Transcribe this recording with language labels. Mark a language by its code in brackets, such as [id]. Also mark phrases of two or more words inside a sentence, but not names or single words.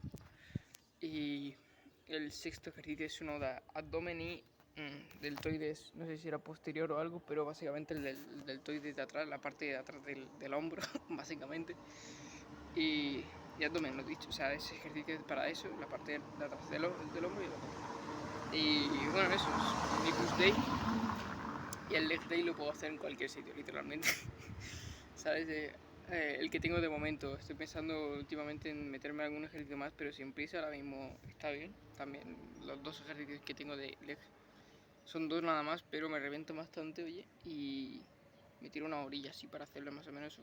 [es] Y el sexto ejercicio es uno de abdomen y deltoides, no sé si era posterior o algo, pero básicamente el del deltoides de atrás, la parte de atrás del hombro, básicamente. Y abdomen, lo he dicho, o sea, ese ejercicio es para eso, la parte de atrás del hombro y el abdomen. Y bueno, eso es mi [en] push day. [es] Y el [en] leg day [es] lo puedo hacer en cualquier sitio, literalmente. ¿Sabes? El que tengo de momento. Estoy pensando últimamente en meterme algún ejercicio más, pero sin prisa, ahora mismo está bien. También los dos ejercicios que tengo de leg son dos nada más, pero me reviento bastante, oye. Y me tiro una horilla así para hacerlo más o menos.